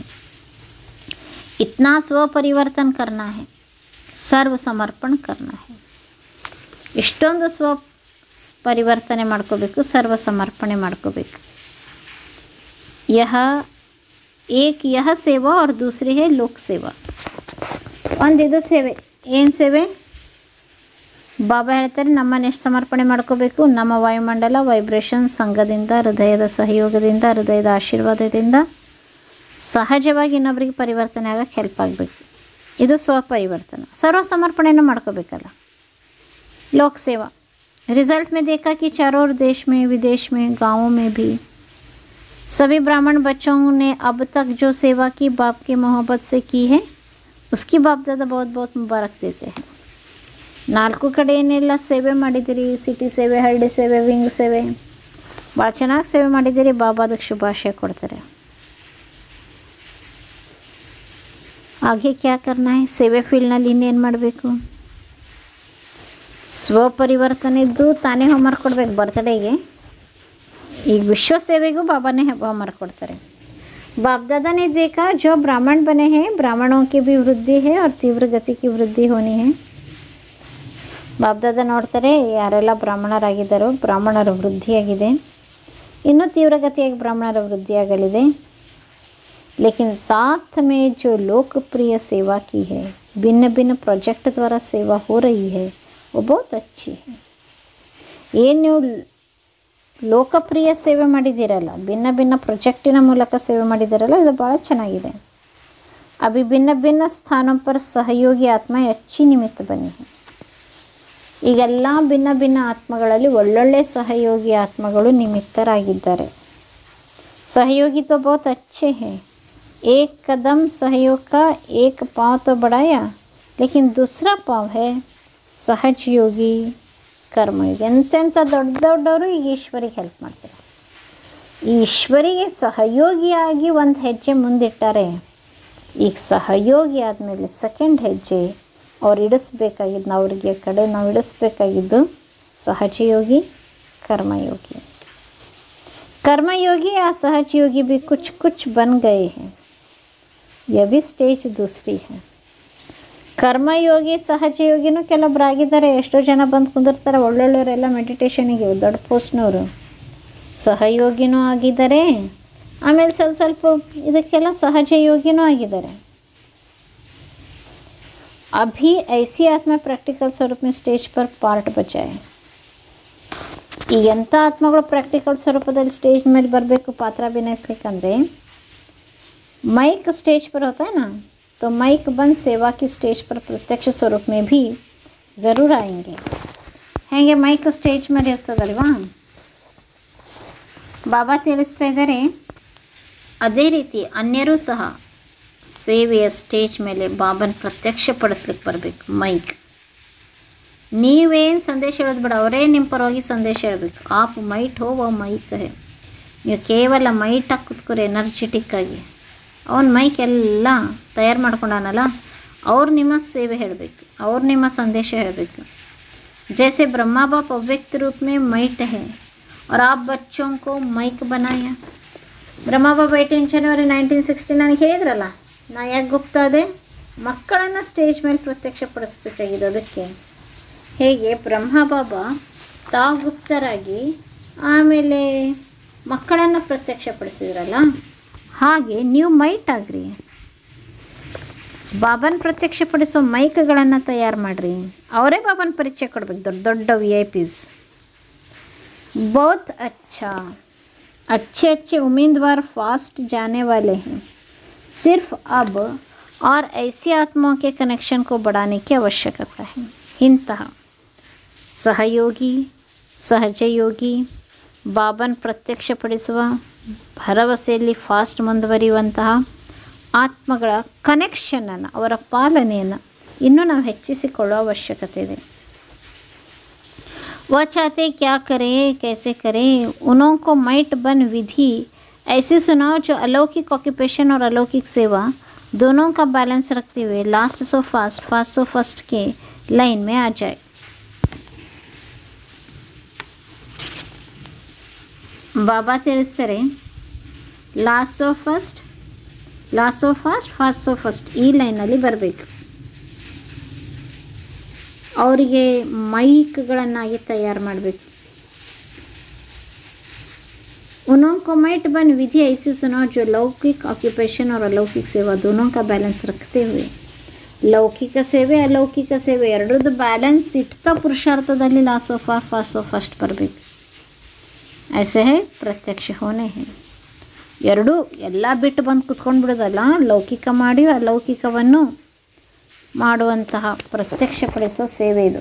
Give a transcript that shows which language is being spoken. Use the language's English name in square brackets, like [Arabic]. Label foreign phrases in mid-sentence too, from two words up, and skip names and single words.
[Hindi] इतना स्वपरिवर्तन करना है, सर्व समर्पण करना है. [Kannada] ಇಷ್ಟೊಂದು ಸ್ವ ಪರಿವರ್ತನೆ ಮಾಡ್ಕೋಬೇಕು, ಸರ್ವ ಸಮರ್ಪಣೆ ಮಾಡ್ಕೋಬೇಕು. [Hindi] एक यह सेवा और दूसरी है लोक ಸೇವಾ. [Kannada] ಒಂದಿದು ಸೇವೆ. ಏನು ಸೇವೆ? ಬಾಬಾ ಹೇಳ್ತಾರೆ, ನಮ್ಮನ್ನು ಎಷ್ಟು ಸಮರ್ಪಣೆ ಮಾಡ್ಕೋಬೇಕು? ನಮ್ಮ ವಾಯುಮಂಡಲ, ವೈಬ್ರೇಷನ್, ಸಂಘದಿಂದ, ಹೃದಯದ ಸಹಯೋಗದಿಂದ, ಹೃದಯದ ಆಶೀರ್ವಾದದಿಂದ ಸಹಜವಾಗಿ ಇನ್ನೊಬ್ಬರಿಗೆ ಪರಿವರ್ತನೆ ಆಗೋಕ್ಕೆ ಹೆಲ್ಪ್ ಆಗಬೇಕು. ಇದು ಸ್ವಪರಿವರ್ತನೆ. ಸರ್ವ ಸಮರ್ಪಣೆಯನ್ನು ಮಾಡ್ಕೋಬೇಕಲ್ಲ. [Hindi] लोक सेवा. रिजल्ट में देखा कि चारों ओर देश में, विदेश में, गाँवों में भी सभी ब्राह्मण बच्चों ने अब तक जो सेवा की बाप की मोहब्बत से की है, उसकी बाप दादा बहुत बहुत मुबारक देते हैं. [Kannada] ನಾಲ್ಕು ಕಡೆ ಏನೆಲ್ಲ ಸೇವೆ ಮಾಡಿದ್ದೀರಿ, ಸಿಟಿ ಸೇವೆ, ಹಳ್ಳಿ ಸೇವೆ, ವಿಂಗ್ ಸೇವೆ, ಭಾಳ ಚೆನ್ನಾಗಿ ಸೇವೆ ಮಾಡಿದ್ದೀರಿ, ಬಾಬಾ ಅದಕ್ಕೆ ಶುಭಾಶಯ ಕೊಡ್ತಾರೆ. [Hindi] ಹಾಗೆ क्या करना है? [Kannada] ಸೇವೆ ಫೀಲ್ಡ್ನಲ್ಲಿ ಇನ್ನೇನು ಮಾಡಬೇಕು? ಸ್ವಪರಿವರ್ತನೆ ಇದ್ದು ತಾನೇ ಹೋಮ್ವರ್ಕ್ ಕೊಡಬೇಕು. ಬರ್ತ್ಡೇಗೆ ಈಗ ವಿಶ್ವ ಸೇವೆಗೂ ಬಾಬಾನೇ ಹೋಮ್ವರ್ಕ್ ಕೊಡ್ತಾರೆ. [Hindi] बाप दादा ने देखा जो ब्राह्मण बने हैं, ब्राह्मणों की भी वृद्धि है और तीव्र गति की वृद्धि होनी है. [Kannada] ಬಾಪ್ ದಾದಾ ನೋಡ್ತಾರೆ, ಯಾರೆಲ್ಲ ಬ್ರಾಹ್ಮಣರಾಗಿದ್ದಾರೋ ಬ್ರಾಹ್ಮಣರ ವೃದ್ಧಿಯಾಗಿದೆ, ಇನ್ನೂ ತೀವ್ರಗತಿಯಾಗಿ ಬ್ರಾಹ್ಮಣರ ವೃದ್ಧಿಯಾಗಲಿದೆ. [Hindi] लेकिन साथ में जो लोकप्रिय सेवा की है, भिन्न भिन्न प्रोजेक्ट द्वारा सेवा हो रही है, वो बहुत अच्छी है. [Kannada] ಏನು ನೀವು ಲೋಕಪ್ರಿಯ ಸೇವೆ ಮಾಡಿದ್ದೀರಲ್ಲ, ಭಿನ್ನ ಭಿನ್ನ ಪ್ರೊಜೆಕ್ಟಿನ ಮೂಲಕ ಸೇವೆ ಮಾಡಿದ್ದೀರಲ್ಲ, ಇದು ಭಾಳ ಚೆನ್ನಾಗಿದೆ. [Hindi] अभी भिन्न भिन्न स्थानों पर सहयोगी आत्मा अच्छी निमित्त बनी है. [Kannada] ಈಗೆಲ್ಲ ಭಿನ್ನ ಭಿನ್ನ ಆತ್ಮಗಳಲ್ಲಿ ಒಳ್ಳೊಳ್ಳೆ ಸಹಯೋಗಿ ಆತ್ಮಗಳು ನಿಮಿತ್ತರಾಗಿದ್ದಾರೆ. [Hindi] सहयोगी तो बहुत अच्छे हैं. एक कदम सहयोग का एक पाँव तो बढ़ाया, लेकिन दूसरा पाँव है सहज योगी, कर्मयोगी. [Kannada] ಎಂತೆಂಥ ದೊಡ್ಡ ದೊಡ್ಡವರು ಈಗ ಈಶ್ವರಿಗೆ ಹೆಲ್ಪ್ ಮಾಡ್ತಾರೆ. ಈ ಈಶ್ವರಿಗೆ ಸಹಯೋಗಿಯಾಗಿ ಒಂದು ಹೆಜ್ಜೆ ಮುಂದಿಟ್ಟಾರೆ. ಈಗ ಸಹಯೋಗಿ ಆದಮೇಲೆ ಸೆಕೆಂಡ್ ಹೆಜ್ಜೆ ಅವ್ರು ಇಡಿಸ್ಬೇಕಾಗಿದ್ದು, ಅವ್ರಿಗೆ ಕಡೆ ನಾವು ಇಡಿಸ್ಬೇಕಾಗಿದ್ದು [Hindi] सहजयोगी कर्मयोगी. कर्मयोगी या सहज योगी भी कुछ कुछ बन गए हैं. यह भी स्टेज दूसरी है. [Kannada] ಕರ್ಮಯೋಗಿ ಸಹಜಯೋಗಿನೂ ಕೆಲವೊಬ್ರು ಆಗಿದ್ದಾರೆ. ಎಷ್ಟೋ ಜನ ಬಂದು ಕುಂದಿರ್ತಾರೆ, ಒಳ್ಳೊಳ್ಳೆಯವರೆಲ್ಲ ಮೆಡಿಟೇಷನಿಗೆ ದೊಡ್ಡ ಪೋಸ್ಟ್ನವರು. ಸಹಯೋಗಿನೂ ಆಗಿದ್ದಾರೆ, ಆಮೇಲೆ ಸ್ವಲ್ಪ ಇದಕ್ಕೆಲ್ಲ ಸಹಜಯೋಗಿನೂ ಆಗಿದ್ದಾರೆ. [Hindi] अभी ऐसी आत्मा प्रैक्टिकल स्वरूप में स्टेज पर पार्ट बचाए. [Kannada] ಈ ಎಂಥ ಆತ್ಮಗಳು ಪ್ರಾಕ್ಟಿಕಲ್ ಸ್ವರೂಪದಲ್ಲಿ ಸ್ಟೇಜ್ ಮೇಲೆ ಬರಬೇಕು ಪಾತ್ರ ಅಭಿನಯಿಸ್ಲಿಕ್ಕಂದ್ರೆ, [Hindi] माइक स्टेज पर होता है ना, तो माइक बंद सेवा की स्टेज पर प्रत्यक्ष स्वरूप में भी ज़रूर आएंगे. [Kannada] ಹೇಗೆ ಮೈಕ್ ಸ್ಟೇಜ್ ಮೇಲೆ ಇರ್ತದಲ್ವಾ, ಬಾಬಾ ತಿಳಿಸ್ತಾ ಇದ್ದಾರೆ, ಅದೇ ರೀತಿ ಅನ್ಯರೂ ಸಹ ಸೇವೆಯ ಸ್ಟೇಜ್ ಮೇಲೆ ಬಾಬನ ಪ್ರತ್ಯಕ್ಷಪಡಿಸ್ಲಿಕ್ಕೆ ಬರಬೇಕು. ಮೈಕ್ ನೀವೇನು ಸಂದೇಶ ಹೇಳೋದು ಬೇಡ, ಅವರೇ ನಿಮ್ಮ ಪರವಾಗಿ ಸಂದೇಶ ಹೇಳಬೇಕು. [Hindi] आप माइट हो व माइक है. [Kannada] ನೀವು ಕೇವಲ ಮೈಟಾಗಿ ಕೂತ್ಕೊರಿ ಎನರ್ಜೆಟಿಕ್ಕಾಗಿ. ಅವನು ಮೈಕ್ ಎಲ್ಲ ತಯಾರು ಮಾಡ್ಕೊಂಡಾನಲ್ಲ, ಅವ್ರು ನಿಮ್ಮ ಸೇವೆ ಹೇಳಬೇಕು, ಅವ್ರು ನಿಮ್ಮ ಸಂದೇಶ ಹೇಳಬೇಕು. [Hindi] जैसे ब्रह्मा बाप अव्यक्त रूप में माइट है और आप बच्चों को माइक बनाया. [Kannada] ಬ್ರಹ್ಮ ಬಾಬಾ 18 ಜನವರಿ 1969 ಹೇಳಿದ್ರಲ್ಲ, ನಾ ಯಾಕೆ ಗುಪ್ತಾ ಅದೇ ಮಕ್ಕಳನ್ನು ಸ್ಟೇಜ್ ಮೇಲೆ ಪ್ರತ್ಯಕ್ಷಪಡಿಸ್ಬೇಕಾಗಿದೆ. ಅದಕ್ಕೆ ಹೇಗೆ ಬ್ರಹ್ಮ ಬಾಬಾ ತಾವು ಗುಪ್ತರಾಗಿ ಆಮೇಲೆ ಮಕ್ಕಳನ್ನು ಪ್ರತ್ಯಕ್ಷಪಡಿಸಿದ್ರಲ್ಲ, ಹಾಗೆ ನೀವು ಮೈಟ್ ಆಗ್ರಿ, ಬಾಬನ ಪ್ರತ್ಯಕ್ಷಪಡಿಸೋ ಮೈಕ್ಗಳನ್ನು ತಯಾರು ಮಾಡಿರಿ. ಅವರೇ ಬಾಬನ ಪರಿಚಯ ಕೊಡ್ಬೇಕು, ದೊಡ್ಡ ದೊಡ್ಡ VIP. [Hindi] बहुत अच्छा, अच्छे अच्छे उम्मीदवार फास्ट जाने वाले हैं. सिर्फ अब और ऐसी आत्माओं के कनेक्शन को बढ़ाने की आवश्यकता है. [Kannada] ಇಂತಹ ಸಹಯೋಗಿ ಸಹಜಯೋಗಿ ಬಾಬನ ಪ್ರತ್ಯಕ್ಷಪಡಿಸುವ ಭರವಸೆಯಲ್ಲಿ ಫಾಸ್ಟ್ ಮುಂದುವರಿಯುವಂತಹ ಆತ್ಮಗಳ ಕನೆಕ್ಷನನ್ನು, ಅವರ ಪಾಲನೆಯನ್ನು ಇನ್ನೂ ನಾವು ಹೆಚ್ಚಿಸಿಕೊಳ್ಳುವ ಅವಶ್ಯಕತೆ ಇದೆ. [Hindi] वह चाहते क्या करें कैसे करें, उन्हों को माइट बन विधि ऐसी सुनाओ जो अलौकिक ऑक्यूपेशन और अलौकिक सेवा दोनों का बैलेंस रखते हुए [English] last so fast fast so first [Hindi] के लाइन में आ जाए. [Kannada] ಬಾಬಾ ತಿಳಿಸ್ತಾರೆ, [English] last so first, last so fast, fast so first [Kannada] ಈ ಲೈನಲ್ಲಿ ಬರಬೇಕು. ಅವರಿಗೆ ಮೈಕ್ಗಳನ್ನಾಗಿ ತಯಾರು ಮಾಡಬೇಕು. [Hindi] उनको माइट बन विधि ऐसी सुनाओ जो लौकिक ऑक्यूपेशन और अलौकिक सेवा दोनों का बैलेंस रखते हुए, [Kannada] ಲೌಕಿಕ ಸೇವೆ ಅಲೌಕಿಕ ಸೇವೆ ಎರಡರದ್ದು ಬ್ಯಾಲೆನ್ಸ್ ಇಡ್ತಾ ಪುರುಷಾರ್ಥದಲ್ಲಿ [English] last so fast fast so first [Kannada] ಬರಬೇಕು. [Hindi] ऐसे है प्रत्यक्ष होने है. [Kannada] ಎರಡೂ ಎಲ್ಲ ಬಿಟ್ಟು ಬಂದು ಕುತ್ಕೊಂಡು ಬಿಡೋದಲ್ಲ, ಲೌಕಿಕ ಮಾಡಿ ಅಲೌಕಿಕವನ್ನು ಮಾಡುವಂತಹ ಪ್ರತ್ಯಕ್ಷಪಡಿಸುವ ಸೇವೆ ಇದು.